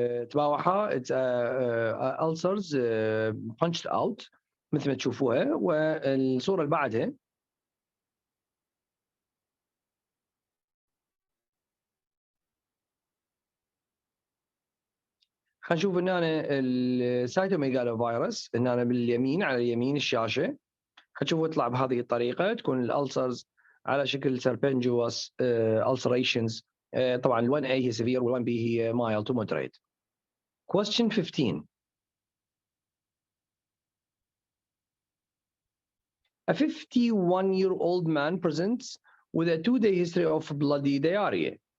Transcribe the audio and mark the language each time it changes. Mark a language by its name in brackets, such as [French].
[Arabic] تباوعها [English] it's ulcers punched out [Arabic] مثل ما تشوفوها. والصورة اللي بعدها حنشوف ان انا السايتوميجالوفيروس ان انا باليمين على اليمين الشاشة حتشوفوا يطلع بهذه الطريقة. تكون الالسرز على شكل [English] serpentuous ulcerations. [Arabic] طبعا ال 1A هي severe وال 1B هي [English] mild to moderate. Question 15. A 51-year-old man presents with a 2-day history of bloody diarrhea.